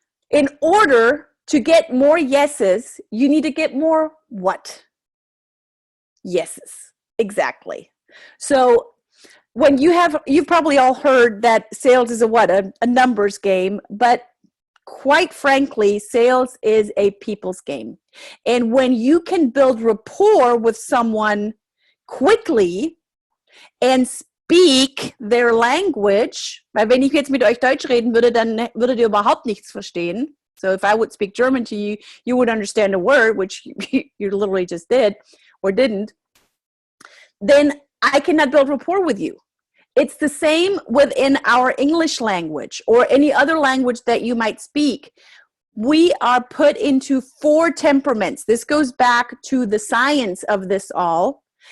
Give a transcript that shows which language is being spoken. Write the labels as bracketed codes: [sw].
[en] In order to get more yeses, you need to get more what? Yeses. Exactly. So when you've probably all heard that sales is a numbers game, but quite frankly, sales is a people's game. And when you can build rapport with someone quickly and speak their language, [de] weil wenn ich jetzt mit euch Deutsch reden würde, dann würdet ihr überhaupt nichts verstehen. [en] So if I would speak German to you, you would understand a word, which you literally just did or didn't, then I cannot build rapport with you. It's the same within our English language or any other language that you might speak. We are put into 4 temperaments. This goes back to the science of this all.